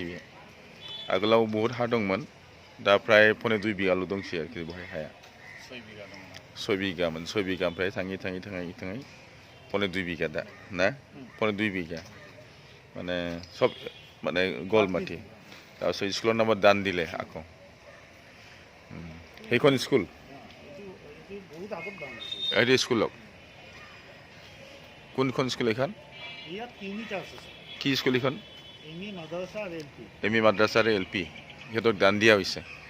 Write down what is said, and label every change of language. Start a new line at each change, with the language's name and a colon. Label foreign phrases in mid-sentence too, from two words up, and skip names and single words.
Bodo: बे आगोलाव बहुत हा दंमोन दा प्राय पने 2 बिघाल' दंसै आरोखि बहाय हाया 6 बिघामोन 6 बिघा ओमफ्राय थाङै पने 2 बिघा दा ना पने 2 बिघा माने सब माने गल माटी
Assamese: তাৰপিছত স্কুলৰ নামত দান দিলে আকৌ সেইখন স্কুল এইটো স্কুলক কোনখন স্কুল এখন কি স্কুল এখন এমি মাদ্ৰাছা আৰু এলপি সিহঁতক দান দিয়া হৈছে